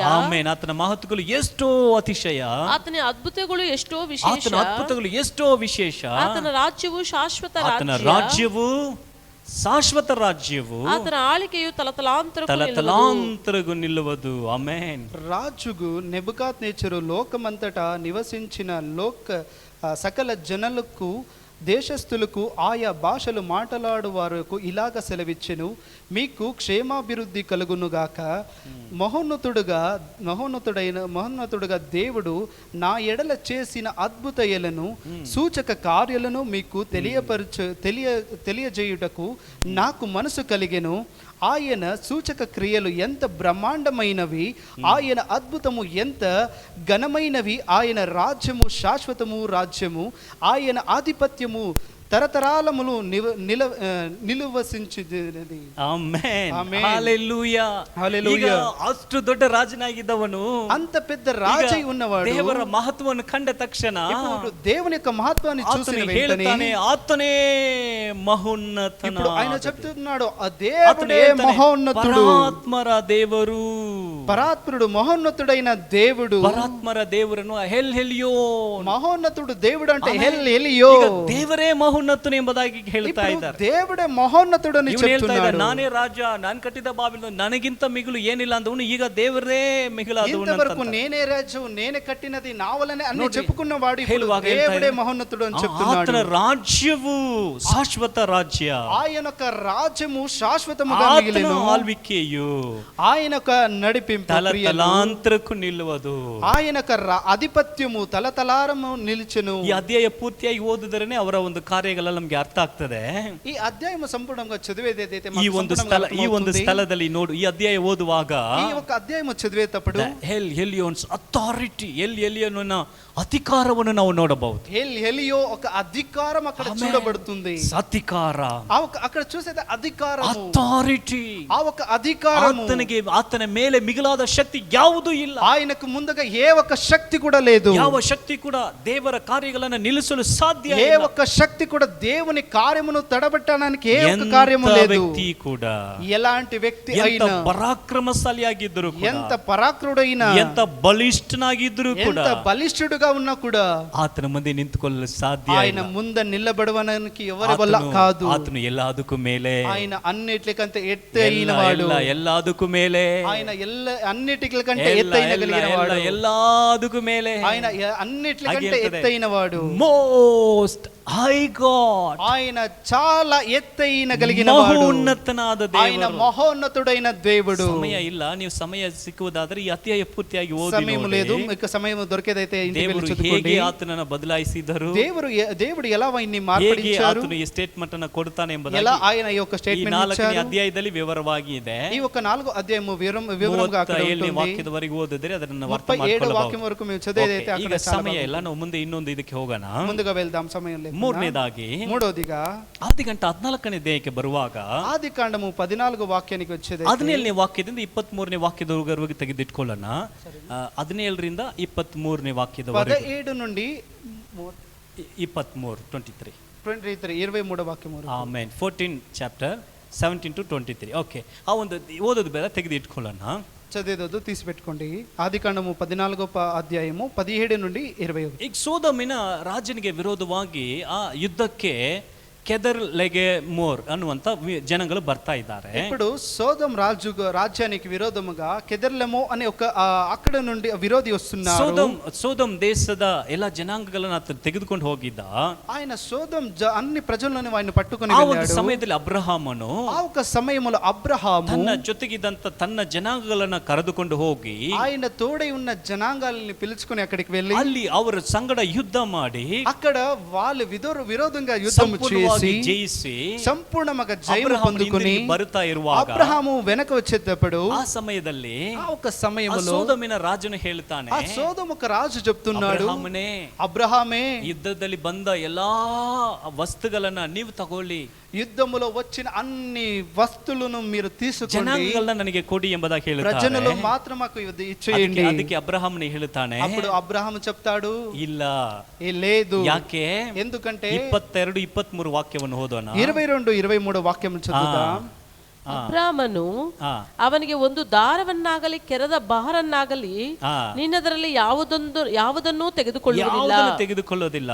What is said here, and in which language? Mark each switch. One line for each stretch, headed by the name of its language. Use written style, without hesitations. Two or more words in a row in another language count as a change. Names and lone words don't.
Kannada: ಆಮೆನ್. ಆತನ ಮಹತ್ತುಗಳು ಎಷ್ಟೋ ಅತಿಶಯ. ಆತನ ಅದ್ಭುತಗಳು ಎಷ್ಟೋ ವಿಶೇಷ. ಆತನ ರಾಜ್ಯವು ಶಾಶ್ವತ ರಾಜ್ಯವು. ಆತನ ಆಳಿಕೆಯು ತಲತಲಾಂತರಗೂ ನಿಲ್ಲುವುದು. ಆಮೆನ್.
Telugu: రాజుగు నెబుకద్నెచ్చరు లోకమంతటా నివసించిన సకల జనులకు దేశస్థులకు ఆయా భాషలు మాట్లాడు వారికి ఇలాగ సెలవిచ్చెను, మీకు క్షేమాభివృద్ధి కలుగునుగాక. మహోన్నతుడుగా దేవుడు నా ఎడల చేసిన అద్భుతయలను సూచక కార్యాలను మీకు తెలియజేయుటకు నాకు మనసు కలిగెను. ఆయన సూచక క్రియలు ఎంత బ్రహ్మాండమైనవి, ఆయన అద్భుతము ఎంత ఘనమైనవి. ఆయన రాజ్యము శాశ్వతము రాజ్యము, ఆయన ఆధిపత్యము తరతరాలములు ನಿಲುವಸಿಂಚಿದೆ.
Kannada: ಆಮೆನ್. ಆಮೆನ್. ಹಲ್ಲೆಲೂಯಾ. ಹಲ್ಲೆಲೂಯಾ. ಅಷ್ಟು ದೊಡ್ಡ ರಾಜನಾಗಿದ್ದವನು,
Telugu: అంత పెద్ద రాజై ఉన్నవాడు
Kannada: ದೇವರ ಮಹತ್ವವನ್ನು ಕಂಡ ತಕ್ಷಣ
Telugu: ఇప్పుడు దేవుని యొక్క మహత్వాన్ని చూసిన వెంటనే
Kannada: ಹೇಳ್ತಾನೆ, ಆತನೇ ಮಹೋನ್ನತನ.
Telugu: ఇప్పుడు ఆయన చెప్తున్నాడు, ఆ దేవుడే మహోన్నతుడు,
Kannada: ಪರಾತ್ಮರ ದೇವರು,
Telugu: పరాత్మరుడు, మహోన్నతుడైన దేవుడు.
Kannada: ಪರಾತ್ಮರ ದೇವರನ್ನು ಹೆಲ್ ಹೆಲಿಯೋ,
Telugu: మహోన్నతుడు దేవుడు అంటే హెల్ ఎలియో,
Kannada: ದೇವರೇ ಮಹೋನ್ನತನು ಎಂಬುದಾಗಿ ಹೇಳ್ತಾ ಇದ್ದಾರೆ.
Telugu: దేవుడే మహోన్నతుడు అని చెప్తున్నాడు.
Kannada: ನಾನೇ ರಾಜ, ನಾನು ಕಟ್ಟಿದ ಬಾಬಿಲೋನ್ ನನಗಿಂತ ಮಿಗಿಲು ಏನಿಲ್ಲ ಅಂದವನು ಈಗ ದೇವರೇ ಮಿಗಿಲಾದವನು.
Telugu: ఇంతవరకు నేనే రాజు, నేనే కట్టినది నా వలనే అని చెప్పుకున్నవాడు దేవుడే మహోన్నతుడు అని చెప్తున్నాడు.
Kannada: ಆತನ ರಾಜ್ಯವು ಶಾಶ್ವತ ರಾಜ್ಯ,
Telugu: ఆయన యొక్క రాజ్యము శాశ్వతముగా మిగిలెను,
Kannada: ಆಳ್ವಿಕೆಯು
Telugu: ఆయన యొక్క నడిపింపు
Kannada: ತಲತಲಾಂತರಕ್ಕೂ ನಿಲ್ಲುವುದು,
Telugu: ఆయన యొక్క ఆధిపత్యము తలతలారము నిలిచెను.
Kannada: ಈ ಅಧ್ಯಾಯ ಪೂರ್ತಿಯಾಗಿ ಓದಿದರೇನೆ ಅವರ ಒಂದು ಕಾರ್ಯಗಳೆಲ್ಲ ನಮ್ಗೆ ಅರ್ಥ ಆಗ್ತದೆ.
Telugu: ఈ అధ్యాయం సంపూర్ణంగా చదివేదైతే
Kannada: ಈ ಒಂದು ಸ್ಥಳದಲ್ಲಿ ನೋಡು, ಈ ಅಧ್ಯಾಯ ಓದುವಾಗ
Telugu: ఈ ఒక అధ్యాయం చదివేటప్పుడు
Kannada: ಎಲಿಯೋನ್ಸ್ ಅಥಾರಿಟಿ, ಎಲಿಯೋನ ಅಧಿಕಾರವನ್ನು ನಾವು ನೋಡಬಹುದು.
Telugu: ఎలియో ఒక అధికారం అక్కడ చూడబడుతుంది. అధికార, అక్కడ చూసేది అధికారం,
Kannada: ಅಥಾರಿಟಿ,
Telugu: ఆ ఒక అధికారం.
Kannada: ಆತನ ಮೇಲೆ ಮಿಗಿಲಾದ ಶಕ್ತಿ ಯಾವುದೂ ಇಲ್ಲ.
Telugu: ఆయనకు ముందుగా ఏ ఒక్క శక్తి కూడా లేదు.
Kannada: ಯಾವ ಶಕ್ತಿ ಕೂಡ ದೇವರ ಕಾರ್ಯಗಳನ್ನು ನಿಲ್ಲಿಸಲು ಸಾಧ್ಯ
Telugu: ఏ ఒక్క శక్తి కూడా దేవుని కార్యమును తడబెట్టడానికి ఏ ఒక్క కార్యము లేదు.
Kannada: ವ್ಯಕ್ತಿ ಕೂಡ,
Telugu: ఎలాంటి వ్యక్తి అయినా,
Kannada: ಪರಾಕ್ರಮಶಾಲಿಯಾಗಿದ್ದರು,
Telugu: ఎంత పరాక్రముడైనా,
Kannada: ఎంత ಬಲಿಷ್ಠನಾಗಿದ್ದರು ಕೂಡ,
Telugu: ఎంత బలిష్ఠుడుగా ఉన్నా కూడా
Kannada: ಆತನ ಮುಂದೆ ನಿಂತುಕೊಳ್ಳಲು ಸಾಧ್ಯ
Telugu: ఆయన ముందు నిలబడవడానికి ఎవరి వల్ల కాదు.
Kannada: ಆತನು ಎಲ್ಲದಕ್ಕೂ ಮೇಲೆ,
Telugu: ఆయన అన్నిటికంటే ఎత్తైన వాడు,
Kannada: ಎಲ್ಲದಕ್ಕೂ ಮೇಲೆ,
Telugu: ఆయన అన్నిటికంటే ఎత్తైన కలిగిన వాడు,
Kannada: ಎಲ್ಲದಕ್ಕೂ ಮೇಲೆ,
Telugu: ఆయన అన్నిటికంటే ఎత్తైన వాడు,
English: most high God,
Telugu: ఆయన చాలా ఎత్తైన కలిగిన వాడు,
Kannada: ಮಹೋನ್ನತನಾದ
Telugu: ఆయన
Kannada: ದೇವರು,
Telugu: మహోన్నతుడైన దేవుడు.
Kannada: ಸಮಯ ಇಲ್ಲ, ನೀವು ಸಮಯ ಸಿಕ್ಕುವುದಾದ್ರೆ ಈ ಅಧ್ಯಾಯ ಪೂರ್ತಿಯಾಗಿ ಓದಿ
Telugu: సమయం
Kannada: ನೋಡಿ.
Telugu: లేదు, ఇక సమయం దొరికేదైతే ఇంటికి వెళ్ళి
Kannada: ದೇವರು
Telugu: చదువుకోండి.
Kannada: ಹೇಗೆ ಆತನನ್ನು ಬದಲಾಯಿಸಿದರು,
Telugu: దేవుడు ఎలా ఆయన్ని
Kannada: ಹೇಗೆ
Telugu: మార్పడించారు,
Kannada: ಆತನು ಈ ಸ್ಟೇಟ್ಮೆಂಟ್ ಅನ್ನು ಕೊಡ್ತಾನೆ
Telugu: ఎలా
Kannada: ಎಂಬುದಾಗಿ
Telugu: ఆయన ఈ యొక్క
Kannada: ಈ
Telugu: స్టేట్మెంట్
Kannada: 4ನೇ
Telugu: ఇచ్చారు.
Kannada: ಅಧ್ಯಾಯದಲ್ಲಿ ವಿವರವಾಗಿ ಇದೆ.
Telugu: ఈ ఒక 4వ అధ్యాయము వివరంగా అక్కడ
Kannada: 37ನೇ
Telugu: ఉంటుంది.
Kannada: ವಾಕ್ಯದವರೆಗೆ ಓದಿದ್ರೆ ಅದನ್ನ ಅರ್ಥ
Telugu: 37వ
Kannada: ಮಾಡ್ಕೊಳ್ಳಬಹುದು.
Telugu: వాక్యం వరకు మేము చదివేదైతే
Kannada: ಈಗ
Telugu: అక్కడ చాలా
Kannada: ಸಮಯ
Telugu: బాగుంది.
Kannada: ಇಲ್ಲ, ನಾವು ಮುಂದೆ ಇನ್ನೊಂದು ಇದಕ್ಕೆ ಹೋಗೋಣ.
Telugu: ముందుగా వెళ్దాం, సమయం లేదు.
Kannada: ಮೂರನೇದಾಗಿ
Telugu: మూడోదిగా
Kannada: ಆದಿಕಾಂಡ 14ನೇ ಅಧ್ಯಾಯಕ್ಕೆ ಬರುವಾಗ
Telugu: ఆది కాండము 14 వాక్యానికి వచ్చేది
Kannada: 17ನೇ ವಾಕ್ಯದಿಂದ 23ನೇ ವಾಕ್ಯದವರೆಗೆ ತೆಗೆದಿಟ್ಕೊಳ್ಳೋಣ. 17ರಿಂದ 23ನೇ ವಾಕ್ಯದವರೆಗೆ,
Telugu: 17 నుండి 23 23 23వ వాక్యం వరకు.
Kannada: ಆಮೇನ್. 14 ಚಾಪ್ಟರ್ 17 to 23. ಓಕೆ, ಆ ಒಂದು ಓದೋದು ಬೇಡ, ತೆಗೆದಿಟ್ಕೊಳ್ಳೋಣ.
Telugu: చదివేదొద్దు, తీసి పెట్టుకోండి. ఆది కాండము 14వ అధ్యాయము 17 నుండి 21.
Kannada: ಈಗ ಸೋದೋಮಿನ ರಾಜನಿಗೆ ವಿರೋಧವಾಗಿ ಆ ಯುದ್ಧಕ್ಕೆ ಕೆದರ್ ಲೆಗೆ ಮೋರ್ ಅನ್ನುವಂತ ಜನಗಳು ಬರ್ತಾ ಇದ್ದಾರೆ.
Telugu: ఇప్పుడు సోదం రాజ్యానికి విరోధముగా కెదర్లెమో అనే ఒక అక్కడ నుండి విరోధి వస్తున్నారు.
Kannada: సోదం దేశದ ಎಲ್ಲ ಜನಾಂಗಗಳನ್ನು ಆತನು ತೆಗೆದುಕೊಂಡು ಹೋಗಿದ್ದ.
Telugu: ఆయన సోదం అన్ని ప్రజలను ఆయన పట్టుకొని
Kannada: ಆ
Telugu: వెళ్ళాడు.
Kannada: ಒಂದು ಸಮಯದಲ್ಲಿ ಅಬ್ರಹಾಮನು,
Telugu: ఆ ఒక సమయములో అబ్రహాము
Kannada: ತನ್ನ ಜೊತೆಗಿದ್ದಂತ ತನ್ನ ಜನಾಂಗಗಳನ್ನ ಕರೆದುಕೊಂಡು ಹೋಗಿ
Telugu: ఆయన తోడై ఉన్న జనాంగాలని పిలుచుకొని అక్కడికి వెళ్ళి
Kannada: ಅಲ್ಲಿ ಅವರ ಸಂಗಡ ಯುದ್ಧ ಮಾಡಿ
Telugu: అక్కడ వాళ్ళు విరోధంగా యుద్ధం చేసి
Kannada: ಜಯಿಸಿ
Telugu: సంపూర్ణంగా జయం పొందుకొని
Kannada: ಬರುತ್ತಾ ಇರುವಾಗ
Telugu: అబ్రహాము వెనక వచ్చేటప్పుడు
Kannada: ಆ ಸಮಯದಲ್ಲಿ
Telugu: ఆ ఒక సమయంలో
Kannada: ಸೋದಮಿನ ರಾಜನು ಹೇಳ್ತಾನೆ,
Telugu: ఆ సోదం ఒక రాజు చెప్తున్నాడు, అబ్రహామే
Kannada: ಯುದ್ಧದಲ್ಲಿ ಬಂದ ಎಲ್ಲಾ ವಸ್ತುಗಳನ್ನ ನೀವು ತಗೊಳ್ಳಿ,
Telugu: యుద్ధములో వచ్చిన అన్ని వస్తువులను మీరు తీసుకొని
Kannada: ಜನಾಂಗಗಳನ್ನ ನನಗೆ ಕೊಡಿ ಎಂಬುದಾಗಿ ಹೇಳ್ತಾನೆ.
Telugu: ప్రజలలో మాత్రం మాకు ఇచ్చేయండి.
Kannada: ಅದಕ್ಕೆ ಅಬ್ರಹಾಮನೇ ಹೇಳ್ತಾನೆ,
Telugu: అప్పుడు అబ్రహాము చెప్తాడు,
Kannada: ಇಲ್ಲ,
Telugu: లేదు.
Kannada: ಯಾಕೆ?
Telugu: ఎందుకంటే
Kannada: 22 23 ವಾಕ್ಯವನ್ನು ಓದೋಣ.
Telugu: 22 23 ವಾಕ್ಯము చదువుదాం.
Kannada: ಅಬ್ರಾಮನು ಅವನಿಗೆ ಒಂದು ದಾರವನ್ನಾಗಲಿ ಕೆರದ ಬಹರನ್ನಾಗಲಿ ನಿನ್ನದರಲ್ಲಿ ಯಾವುದನ್ನೂ ತೆಗೆದುಕೊಳ್ಳೋದಿಲ್ಲ